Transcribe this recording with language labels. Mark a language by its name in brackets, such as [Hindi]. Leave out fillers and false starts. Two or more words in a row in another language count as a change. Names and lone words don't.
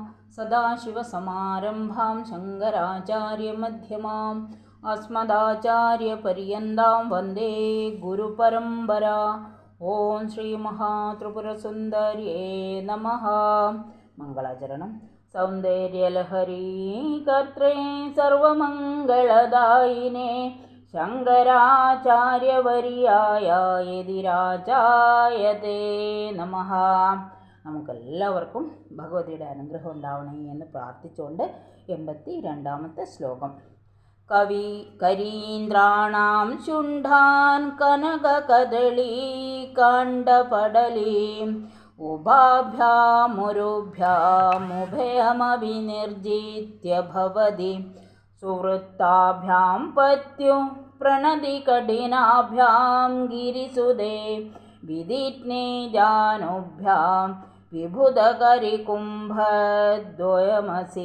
[Sanskrit] सदाशिवसमारम्भां शङ्कराचार्यमध्यमाम् अस्मदाचार्यपर्यन्तां वन्दे गुरुपरम्परा। ओं श्री महात्रिपुरसुन्दर्यै नमः। मङ्गलाचरणं। सौन्दर्यलहरी कर्त्रे सर्वमङ्गलदायिने ശങ്കരാചാര്യവര്യായ യതിരാജായതേ നമഃ. [Malayalam] നമുക്കെല്ലാവർക്കും ഭഗവതിയുടെ അനുഗ്രഹം ഉണ്ടാവണേ എന്ന് പ്രാർത്ഥിച്ചുകൊണ്ട് 82ാമത്തെ ശ്ലോകം. [Sanskrit] കവി കരീന്ദ്രാണാം ശുണ്ഠാൻ കനകകദളീ കാണ്ഡപടലീം ഉഭാഭ്യാമുരുഭ്യാമുഭയമവിനിർജിത്യ ഭവതി സുവൃത്താഭ്യാം പത്യു പ്രണതി കഠിനാഭ്യാം ഗിരിസുതേ വിദിഗ്നേ ജാനുഭ്യാം വിഭുധകരികുംഭദ്വയമസി.